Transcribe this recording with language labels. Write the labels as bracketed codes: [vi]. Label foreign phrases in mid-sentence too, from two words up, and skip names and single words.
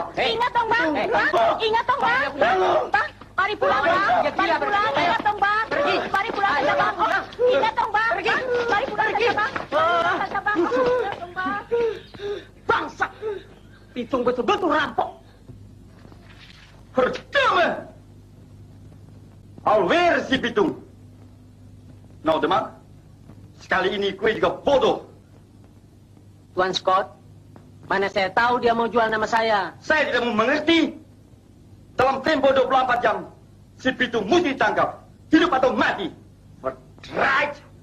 [id] Ingat dong, Bang. Tampok! Ingat dong, Bang. Bang, mari pulang, Bang. Mari pulang. Ingat dong, Bang. Mari pulang saja, Bang. Ingat dong, Bang. Mari pulang saja, Bang. Pulang saja, Bang. Ingat dong, Bang. Bangsa! Pitung betul-betul rampok. [nl] Verdomme! Alweer si Pitung. Nou, [id] Demang. Sekali ini kue juga bodoh. Tuan Scott, mana saya tahu dia mau jual nama saya. Saya tidak mau mengerti. Dalam tempo 24 jam, si Pitung mesti ditangkap. Hidup atau mati. Verdraaid!